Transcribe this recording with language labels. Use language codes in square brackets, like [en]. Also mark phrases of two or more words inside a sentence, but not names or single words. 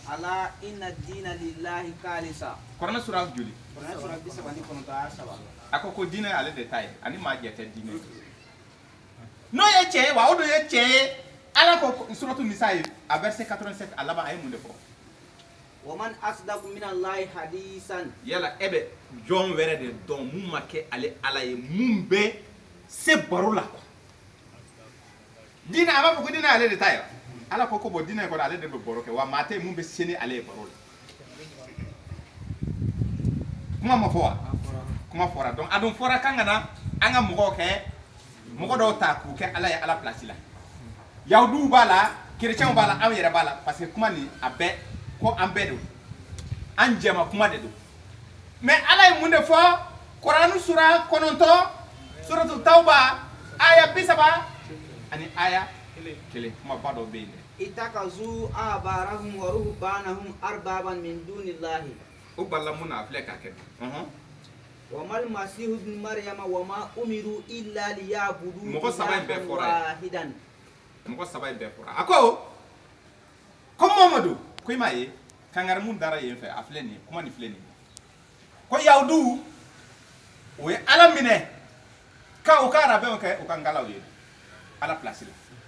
[ar] ألا إن الدين لله الخالص [bm] kuranɛ sura joli kuranɛ sura 39 aya 3 a ko diinɛ ale de ta ye ani maa jɛ tɛ diinɛ n'o ye cɛ ye wa o dun ye cɛ ye ala ko suratu nisa ye a verset 87 a laban a ye mun de fɔ [ar] ومن أصدق من الله حديثا [bm] yala ebe jɔn wɛrɛ de dɔn mun ma kɛ ale ala ye mun bɛ se baro la diinɛ a b'a fɔ ko diinɛ ale de ta ye ala ko ko bɔn diinɛ kɔnɔ ale de bɛ baro kɛ wa maa tɛ ye mun bɛ se ni ale ye baro la kuma ma fɔ wa kuma fɔra donc a dun fɔra k'an ka na an ka mɔgɔw kɛ mɔgɔ dɔw ta k'u kɛ ala ye ala place la yahudiw b'a la chrétiens b'a la anw yɛrɛ b'a la [fr] parce que [bm] kuma nin a bɛɛ ko an bɛɛ de an jɛma kuma de don mais ala ye mun de fɔ Koranu sura 9 suratu Tawba aya 30 ani aya 1 kuma ba dɔ bɛ yen dɛ [ar] اتخذوا أحبارهم ورهبانهم أربابا من دون الله [bm] o bala mun na a filɛ k'a kɛ [ar] وما المسيح ابن مريم وما أمروا إلا ليعبدوا [bm] mɔgɔ saba in bɛɛ fɔra [ar] واحدا [bm] mɔgɔ saba in bɛɛ fɔra a ko Mamadu ko i m'a ye kangari mun dara yen fɛ a filɛ nin ye kuma nin filɛ nin ye ko yahudiw o ye ala minɛ ka u ka arabɛnw kɛ u ka ngalaw ye ala place la